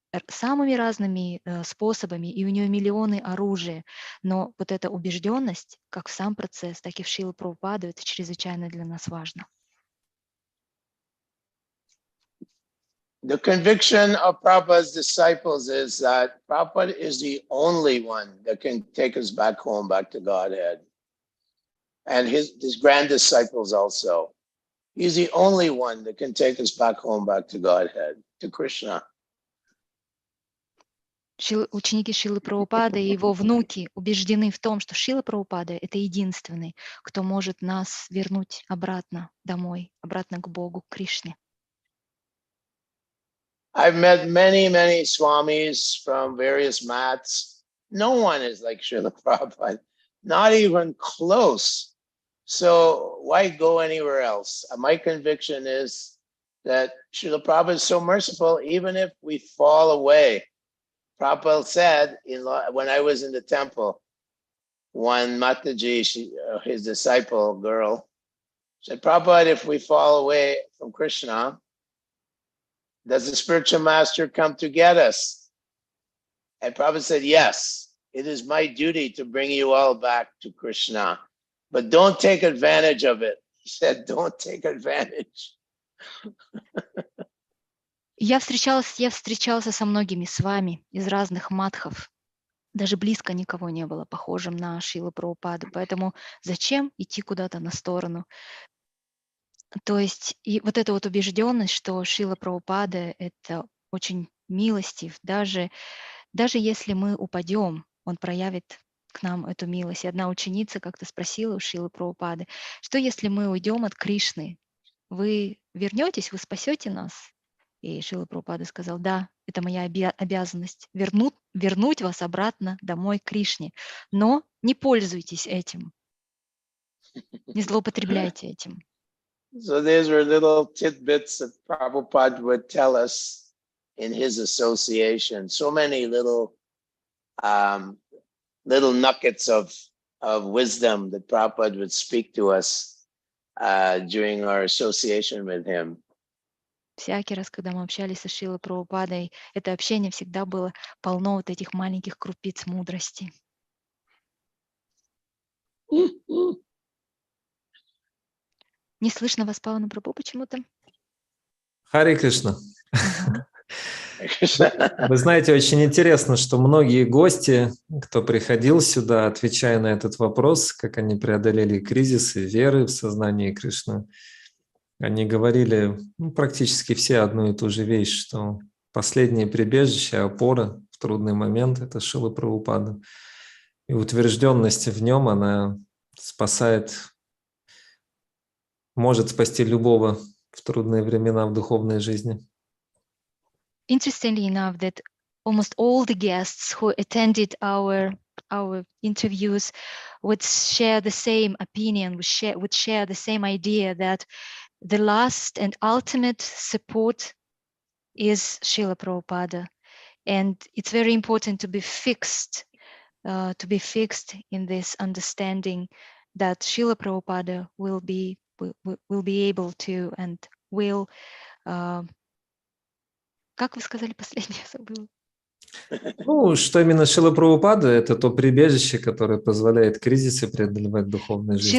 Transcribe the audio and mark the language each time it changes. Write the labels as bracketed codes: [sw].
[ru] самыми разными способами, и у нее миллионы оружия, но вот эта убежденность, как в сам процесс, так и в Шрилу Прабхупаду, это чрезвычайно для нас важно. [en] The conviction of Prabhupada's disciples is that Prabhupada is the only one that can take us back home, back to Godhead. And his grand disciples also. He's the only one that can take us back home, back to Godhead, to Krishna. Ученики Шрилы Прабхупады и его внуки убеждены в том, что Шрила Прабхупада — это единственный, кто может нас вернуть обратно домой, обратно к Богу, к Кришне. I've met many swamis from various mats. No one is like Srila Prabhupada, not even close. So why go anywhere else? My conviction is that Srila Prabhupada is so merciful, even if we fall away. Prabhupada said, when I was in the temple, one Mataji, his disciple girl, said, Prabhupada, if we fall away from Krishna, does the spiritual master come to get us? And Prabhupada said, yes, it is my duty to bring you all back to Krishna, but don't take advantage of it. He said, don't take advantage. [ru] Я встречался со многими с вами из разных матхов. Даже близко никого не было похожим на Шрилу Прабхупаду. Поэтому зачем идти куда-то на сторону? То есть и вот эта вот убежденность, что Шрила Прабхупада — это очень милостив, даже если мы упадем, он проявит к нам эту милость. И одна ученица как-то спросила у Шрилы Прабхупады: что если мы уйдем от Кришны? Вы вернетесь, вы спасете нас? И Шрила Прабхупада сказал: да, это моя обязанность вернуть вас обратно домой к Кришне. Но не пользуйтесь этим, не злоупотребляйте этим. [en] So these were little tidbits that Prabhupada would tell us in his association. So many little nuggets of wisdom that Prabhupada would speak to us during our association with him. [ru] Всякий раз, когда мы общались со Шрилой Прабхупадой, это общение всегда было полно вот этих маленьких крупиц мудрости. Не слышно вас, Павана Прабху, почему-то? Харе Кришна. Вы знаете, очень интересно, что многие гости, кто приходил сюда, отвечая на этот вопрос, как они преодолели кризисы веры в сознании Кришны, они говорили практически все одну и ту же вещь, что последнее прибежище, опора в трудный момент – это Шрила Прабхупада. И утвержденность в нем, она спасает, может спасти любого в трудные времена в духовной жизни. [en] Interestingly enough, that almost all the guests who attended our interviews would share the same opinion, would share the same idea that the last and ultimate support is Srila Prabhupada, and it's very important to be fixed in this understanding that Srila Prabhupada will be able to and will. [ru] Как вы сказали последнее, забыла? Ну, что именно Шрила Прабхупада – это то прибежище, которое позволяет кризисы преодолевать в духовной жизни.